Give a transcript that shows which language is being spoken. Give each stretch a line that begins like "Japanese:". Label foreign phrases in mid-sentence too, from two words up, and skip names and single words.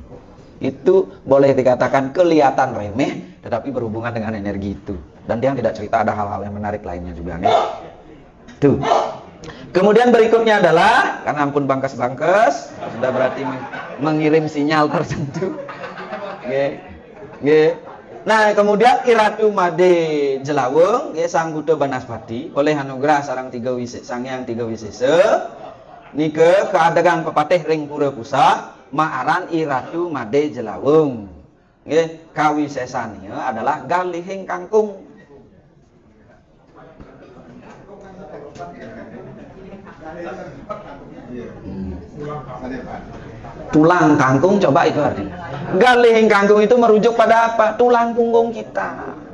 Indonesian: Itu boleh dikatakan kelihatan remeh, tetapi berhubungan dengan energi itu. Dan tiang tidak cerita ada hal-hal yang menarik lainnya juga nih. Tuh. Kemudian berikutnya adalah, karena
Balinese: ampun bangkes-bangkes,
Indonesian: sudah berarti mengirim sinyal tertentu. Nah, kemudian Iratu Made Jelawung, Sang Buddha Banaspati, oleh anugerah sarang Sang Hyang Tiga Wisesa,
Balinese: nike keadegan pepatih ring pura pusa, maaran
Indonesian: Iratu Made Jelawung. Kawisesanya adalah galihing kangkung. Tulang kangkung, coba itu artinya. Galihing kangkung itu merujuk pada apa? Tulang punggung kita.